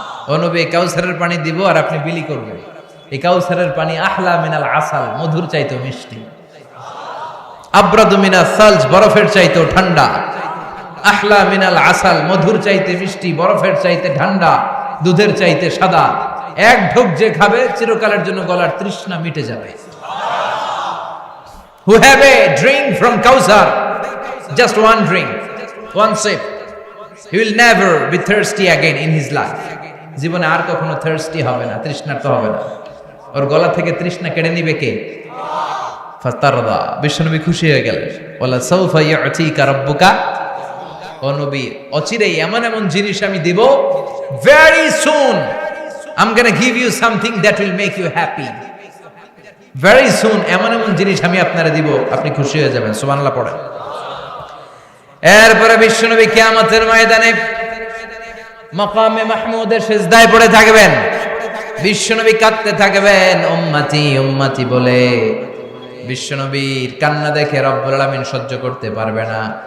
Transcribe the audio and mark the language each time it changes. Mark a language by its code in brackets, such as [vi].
[bn] ও নবী, কাউসারের পানি দিব আর আপনি বিলি করবেন। এই কাউসারের পানি [ar] আহলা মিনাল আসাল, [bn] মধুর চাইতেও মিষ্টি। [ar] আবরাদু মিনাস সালজ, [bn] বরফের চাইতেও ঠান্ডা। [ar] আহলা মিনাল আসাল, [bn] মধুর চাইতে মিষ্টি, বরফের চাইতে ঠান্ডা, দুধের চাইতে সাদা। এক ঢোক যে খাবে চিরকালের জন্য গলার তৃষ্ণা মিটে যাবে। [en] Who have a drink from Kausar, just one drink, one sip, he will never be thirsty again in his life. [bn] জীবনে আর কখনো thirsty হবে না, তৃষ্ণার্ত হবে না। ওর গলা থেকে তৃষ্ণা কেড়ে নিবে কে? ফাতারদা। বিশ্বনবী খুশি হয়ে গেলেন। [ar] ওয়ালা সাউফা ইউতিকা রাব্বুকা, [bn] ও নবী অচিরেই এমন এমন জিনিস আমি দিব, [en] very soon I'm going to give you something that will make you happy. Very soon [bn] এমন এমন জিনিস আমি আপনারে দিব, আপনি খুশি হয়ে যাবেন। সুবহানাল্লাহ পড়েন। এরপরে বিশ্বনবী কিয়ামতের ময়দানে মাকামে মাহমুদের সিজদায় পড়ে থাকবেন। বিশ্বনবী কাঁদতে থাকবেন, উম্মতি উম্মতি বলে। বিশ্বনবীর কান্না দেখে রব্বুল আলামিন সহ্য করতে পারবে না।